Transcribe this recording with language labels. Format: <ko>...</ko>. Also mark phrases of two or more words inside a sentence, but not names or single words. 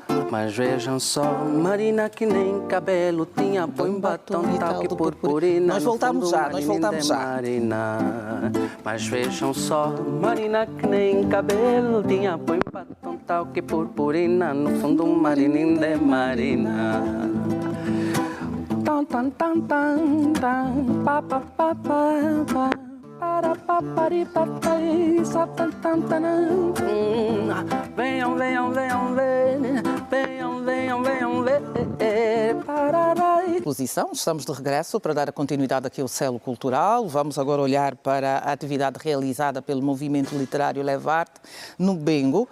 <pt>Mas vejam só, Marina que nem cabelo tinha, põe batom e tal que purpurina. Nós voltamos já, Marina. Mas vejam só, Marina que nem cabelo tinha, põe batom tal que purpurina, no fundo Marina de Marina. Tan tan tan tan tan pa pa pa pa pa para pa pari pa tai sa tan tan tan. Venham, venham, venham ver, venham, venham, venham ver. Exposição, estamos de regresso para dar a continuidade aqui ao Selo Cultural. Vamos agora olhar para a atividade realizada pelo Movimento Literário Levarte no Bengo.</pt>